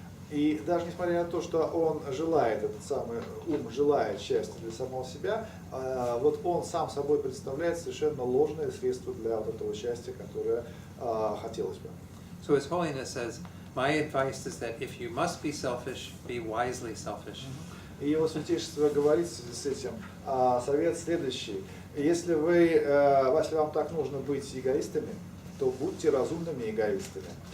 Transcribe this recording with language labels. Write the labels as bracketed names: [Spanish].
[Russian] И даже несмотря на то, что он желает, этот самый ум желает счастья для самого себя, вот он сам собой представляет совершенно ложное средство для вот этого счастья, которое хотелось бы. [English] So His Holiness says, my advice is that if you must be selfish, be wisely selfish. [Russian] И Его Святейшество говорит в связи с этим, совет следующий. Если вам так нужно быть эгоистами, то будьте разумными эгоистами.